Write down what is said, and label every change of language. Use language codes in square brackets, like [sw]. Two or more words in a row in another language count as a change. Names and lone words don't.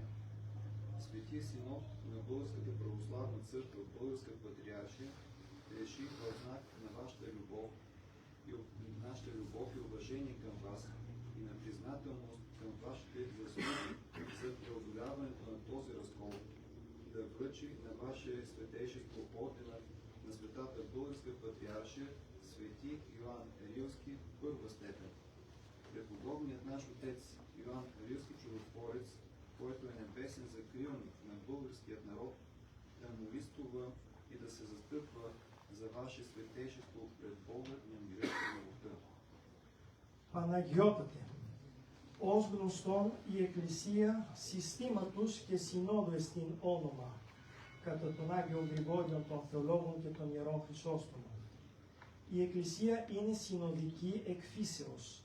[bg] Светия синод на Българската православна църква Българска патриаршия реши в знак на вашата любов и нашата любов и уважение към вас и на признателност към вашите заслуги за преодоляването на този разкол, да връчи на ваше светейшество ордена на Светата Българска патриаршия Свети Йоан Рилски първа степен. Преподобният наш отец Йоан Рилски чудотворец, който е небесен закрилник на българският народ, да молитва и да се застъпва за ваше светейшество пред Бога на мира и любовта. [el] Παναγιώτατε, ως γνωστόν η Εκκλησία συστήματος και συνόδου εστιν όνομα, κατά τον Άγιο Γρηγόριο των Θεολόγων και των Ιερών Χρυσόστομων. Η Εκκλησία είναι συνοδική εκ φύσεως.